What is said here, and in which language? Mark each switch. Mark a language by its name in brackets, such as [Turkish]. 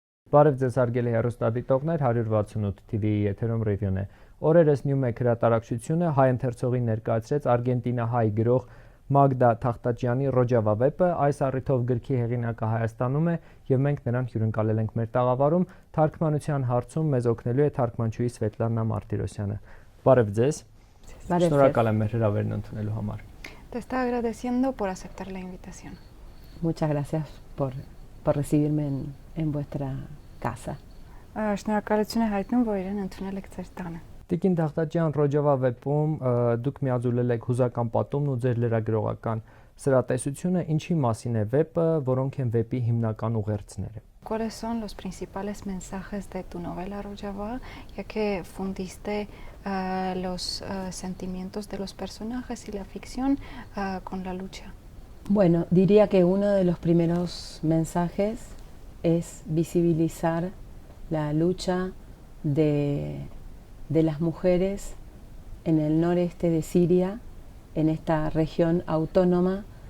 [Armenian] Բարև ձեզ հարգելի հեռուստադիտողներ, 168 TV-ի եթերում ռիվյուն է։ Օրերս Նյումեկ հրատարակչությունը հայ ընթերցողին ներկայացրեց արգենտինահայ գրող Մագդա Թախտաջյանի Ռոջավա վեպը, այս առիթով գրքի հեղինակը Հայաստանում է եւ մենք նրան հյուրընկալել ենք մեր տաղավարում, թարգմանության հարցում մեզ օգնելու է թարգմանչուհի Սվետլանա Մարտիրոսյանը։ Բարև ձեզ։ Շնորհակալ եմ մեր հրավերն ընդունելու համար։ [Spanish] Te está agradeciendo por aceptar la invitación. Muchas gracias por recibirme en vuestra casa. [Armenian] Շնորհակալություն է հայտնում, որ իրեն ընդունել եք ձեր տանը։ Տիկին Թախտաջյան Ռոջավա վեպում դուք միաձուլել եք հուզական պատումն ու ձեր լրագրողական սրատեսությունը, ինչի մասին է վեպը, որոնք են վեպի հիմնական ուղերձները։ [Spanish] ¿Cuáles son los principales mensajes de tu novela Rojava, ya que fundiste los sentimientos de los personajes y la ficción con la lucha? Bueno, diría que uno de los primeros mensajes es visibilizar la lucha de las mujeres en el noreste de Siria, en esta región autónoma